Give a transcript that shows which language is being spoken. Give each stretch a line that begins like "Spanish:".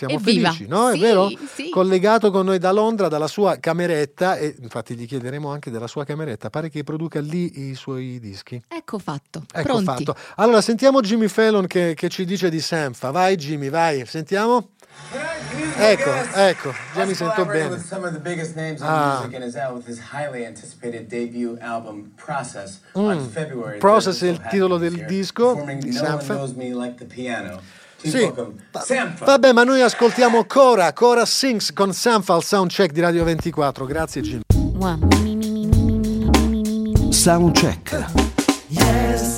Italian: Siamo felici, no? Sì, è vero? Sì. Collegato con noi da Londra, dalla sua cameretta, e infatti gli chiederemo anche della sua cameretta. Pare che produca lì i suoi dischi. Ecco fatto. Ecco pronti. Fatto. Allora, sentiamo Jimmy Fallon che ci dice di Sanfa. Vai Jimmy, vai, sentiamo. Ecco, già mi sento bene.
English: With some of the biggest names in music and is out with his highly anticipated debut album Process on February.
Italian: Process è il titolo del disco di Sanfa.
English: No one knows me like the piano.
Italian: Sì, vabbè, ma noi ascoltiamo Cora Sings con Sanfa al soundcheck di Radio 24. Grazie Jimmy.
English: Soundcheck. Yes.